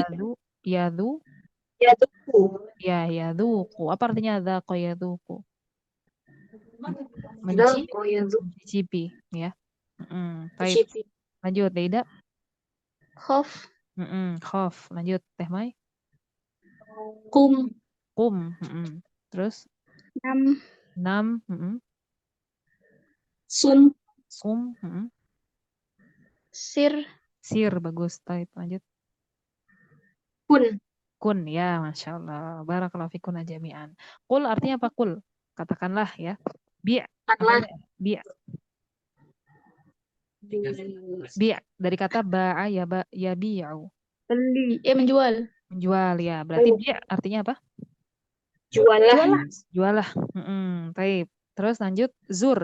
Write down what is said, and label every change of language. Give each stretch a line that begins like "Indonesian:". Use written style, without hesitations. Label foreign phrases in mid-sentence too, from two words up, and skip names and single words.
Arabic: yadu,
Indonesian: ya tuh
Arabic: yadzuqu.
Indonesian: Apa artinya
Arabic: ذاق يذوق?
Indonesian: Zako ya tuh Mencicipi, ya. Baik, cipi lanjut Deida.
Arabic: Khof.
Indonesian: Khof, lanjut Teh Mai.
Arabic: kum
Indonesian: Kum, terus
Arabic: Nam. nam, sum sum, Sir.
Indonesian: sir, bagus. Baik, lanjut.
Arabic: kun
Indonesian: Kun, ya, Masya Allah.
Arabic: بارك الله فيكم جميعا.
Indonesian: Kul artinya apa kul? Katakanlah ya. Bi' kanlah bi' bi' dari kata
Arabic: باع يبيع.
Indonesian: Beli. Menjual. Menjual ya. Berarti bi' artinya apa? jual lah Jual lah. Baik. Terus lanjut zur.